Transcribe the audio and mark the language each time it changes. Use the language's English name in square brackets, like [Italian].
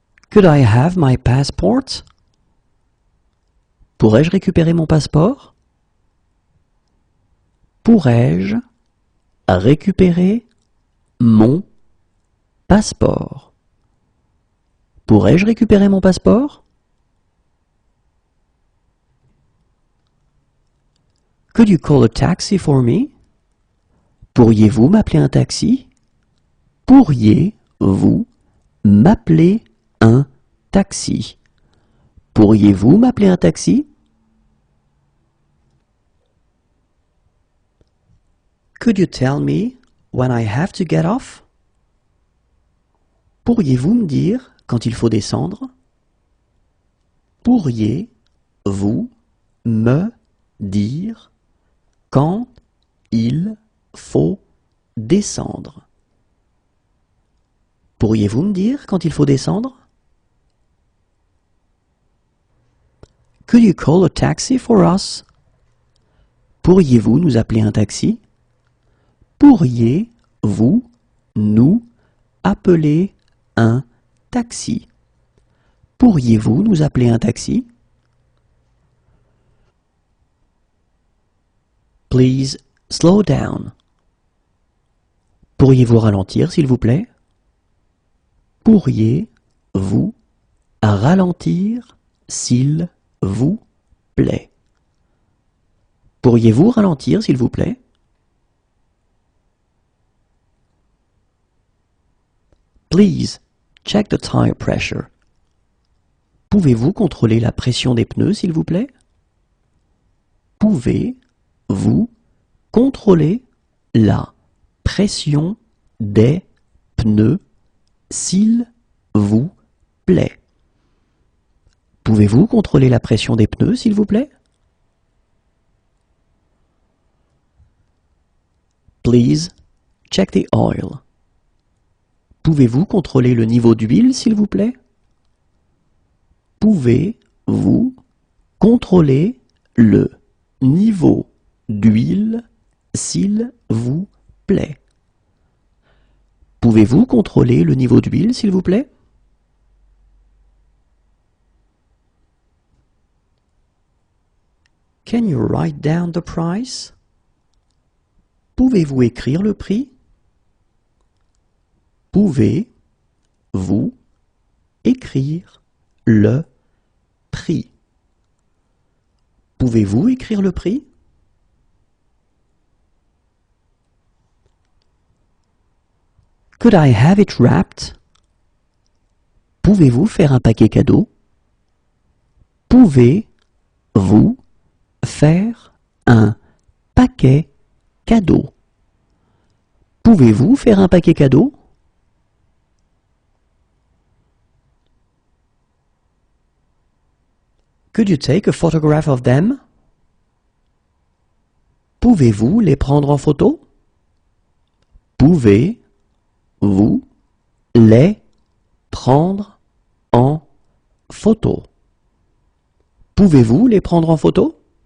[English] Could I have my passport? [French] Pourrais-je récupérer mon passeport? Pourrais-je récupérer mon passeport? Pourrais-je récupérer mon passeport? [English] Could you call a taxi for me? [French] Pourriez-vous m'appeler un taxi? Pourriez-vous m'appeler un taxi? Pourriez-vous m'appeler un taxi? [English] Could you tell me when I have to get off? [French] Pourriez-vous me dire quand il faut descendre? Pourriez-vous me dire quand il faut descendre? Pourriez-vous me dire quand il faut descendre? [English] Could you call a taxi for us? [French] Pourriez-vous nous appeler un taxi? Pourriez-vous nous appeler un taxi? Pourriez-vous nous appeler un taxi? [English] Please slow down. [French] Pourriez-vous ralentir, s'il vous plaît? Pourriez-vous ralentir, s'il vous plaît? Pourriez-vous ralentir, s'il vous plaît? [English] Please check the tire pressure. [French] Pouvez-vous contrôler la pression des pneus, s'il vous plaît? Pouvez-vous contrôler la pression des pneus, s'il vous plaît? Pouvez-vous contrôler la pression des pneus, s'il vous plaît? [English] Please check the oil. [French] Pouvez-vous contrôler le niveau d'huile, s'il vous plaît? Pouvez-vous contrôler le niveau d'huile, s'il vous plaît? Pouvez-vous contrôler le niveau d'huile, s'il vous plaît? [English] Can you write down the price? [French] Pouvez-vous écrire le prix? Pouvez-vous écrire le prix? Pouvez-vous écrire le prix? [English] Could I have it wrapped? [French] Pouvez-vous faire un paquet cadeau? Pouvez-vous faire un paquet cadeau? Pouvez-vous faire un paquet cadeau? [English] Could you take a photograph of them? [French] Pouvez-vous les prendre en photo? Pouvez-vous les prendre en photo? Pouvez-vous les prendre en photo?